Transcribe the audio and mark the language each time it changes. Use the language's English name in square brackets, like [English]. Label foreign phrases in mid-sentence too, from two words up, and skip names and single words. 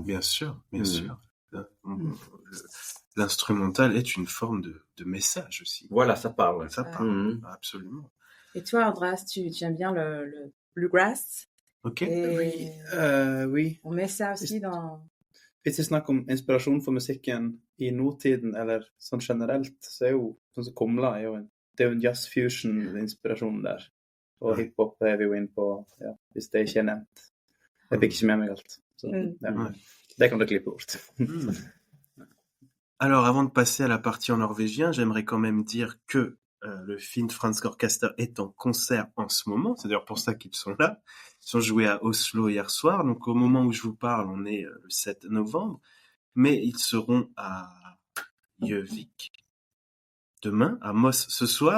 [French] bien sûr, bien Mhm. sûr. L'instrumental est une forme de message aussi. Voilà, ça parle. Ça Ouais. parle, Mhm. absolument. Et toi, Andras, tu aimes bien le bluegrass? Ok. Et Oui. on met ça aussi dans... [Norwegian] Hvis vi snakker om inspirasjon for musikken i nåtiden, eller sånn generelt, så er jo sånn som Kumla er jo det er jo en jazz-fusion-inspirasjon der. Og hiphop er vi jo inn på, ja, hvis det ikke er nevnt. Jeg fikk ikke med meg alt. Så, ja. [French] Ouais. [Norwegian] Det kan du klippe bort. [French] Alors, avant de passer à la partie en norvégien, j'aimerais quand même dire que le Finn Fransk Orchester est en concert en ce moment. C'est d'ailleurs pour ça qu'ils sont là. Ils sont joués à Oslo hier soir. Donc, au moment où je vous parle, on est le 7 novembre. Mais ils seront à Gjøvik demain, à Moss ce soir.